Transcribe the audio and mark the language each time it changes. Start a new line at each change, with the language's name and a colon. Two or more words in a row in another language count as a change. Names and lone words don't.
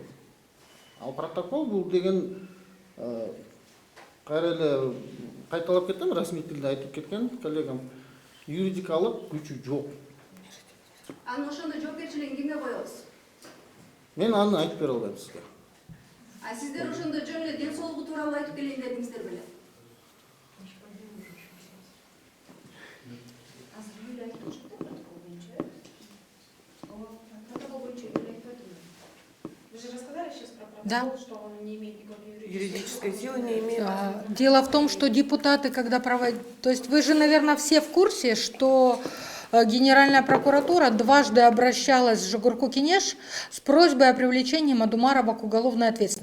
Kyrgyz: Ал протокол бул деген кайра эле кайталап кетем, расмий тилде айтып кеткен коллегам, юридикалык күчү жок. Анын ошондо жоопкерчилигин кимге коебуз? Мен аны айтып бере албайм сизге. Сиздер ошондо жөн эле ден соолугу тууралуу айтып келейин дедиңиздер беле?
Russian: Вы же рассказали сейчас про протокол, Да. что он не имеет никакой Юридической силы не имеет. Дело в том, что депутаты, когда проводят... То есть вы же, наверное, все в курсе, что Генеральная прокуратура дважды обращалась в Жогорку-Кенеш с просьбой о привлечении Мадумарова к уголовной ответственности.